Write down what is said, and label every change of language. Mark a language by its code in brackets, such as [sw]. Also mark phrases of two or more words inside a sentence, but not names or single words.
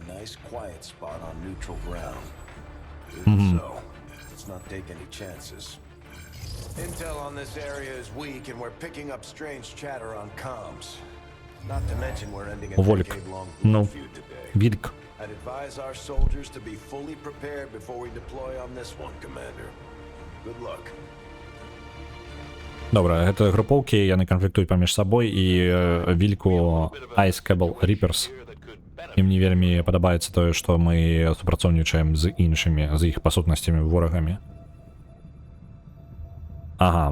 [en] Intel on this area is weak, and we're picking up strange chatter on comms. Not to mention we're ending a decade-long feud today. [be] Вільк. [en] I'd advise our soldiers to be fully prepared before we deploy on this one, Commander. Good luck. [be] Добра, гэта групоўкі, яны канфліктуюць паміж сабой, і вільку Ice Cable Reapers Ім не вельмі падабаецца тое, што мы супрацоўнічаем з іншымі, з іх па сутнасцямі ворагамі. Ага.